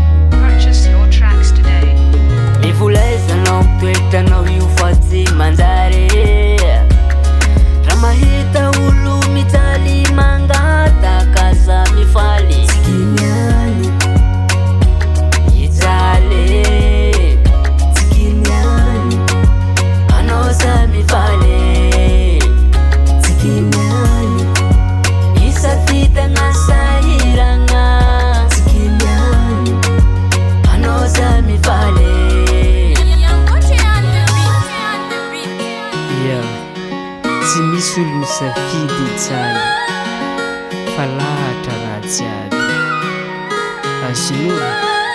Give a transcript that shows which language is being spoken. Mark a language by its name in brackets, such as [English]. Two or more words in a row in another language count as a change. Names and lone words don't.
[English] Purchase your tracks today. [Malagasy] Mivolezanao toetranao io fa tsy manjary. Raha mahita olo mijaly mangataka za mifaly. Mijaly. Anao za mifaly. Isa fitana sahirana. Anao za mifaly. [English] Yangoche on the beat. Yeah. [Malagasy] Tsy misy olo misafidy hitsala, fa lahatra raha jiaby. Azonao?